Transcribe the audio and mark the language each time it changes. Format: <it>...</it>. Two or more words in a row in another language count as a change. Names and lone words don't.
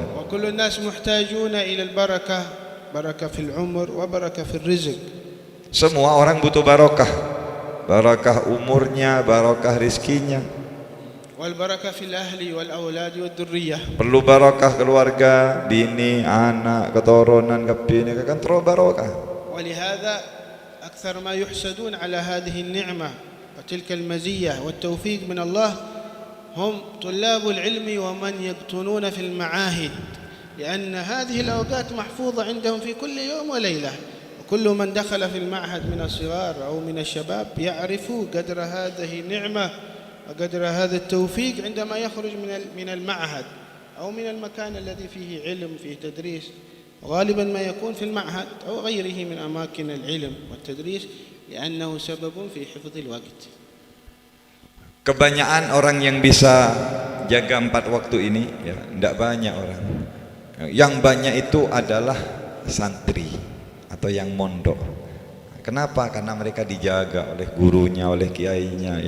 <ar>وكل الناس محتاجون إلى البركة، بركة في العمر وبركة في الرزق.</ar> <id>Semua orang butuh barokah. Barokah umurnya, barokah rizkinya.</id> <ar>والبركة في الأهل والأولاد والذرية.</ar> <id>Perlu barokah keluarga, bini, anak, keturunan, kebini, kan terus barokah.</id> <ar>ولهذا أكثر ما يحسدون على هذه النعمة وتلك المزية والتوفيق من الله هم طلاب العلم ومن يقطنون في المعاهد، لأن هذه الأوقات محفوظة عندهم في كل يوم وليلة، وكل من دخل في المعهد من الصغار أو من الشباب يعرف قدر هذه النعمة وقدر هذا التوفيق عندما يخرج من المعهد أو من المكان الذي فيه علم فيه تدريس، وغالبا ما يكون في المعهد أو غيره من أماكن العلم والتدريس لأنه سبب في حفظ الوقت.</ar> <id>Kebanyakan orang yang bisa jaga 4 waktu ini ya tidak banyak orang. Yang banyak itu adalah santri atau yang mondok. Kenapa? Karena mereka dijaga oleh gurunya, oleh kiainya ya.</id>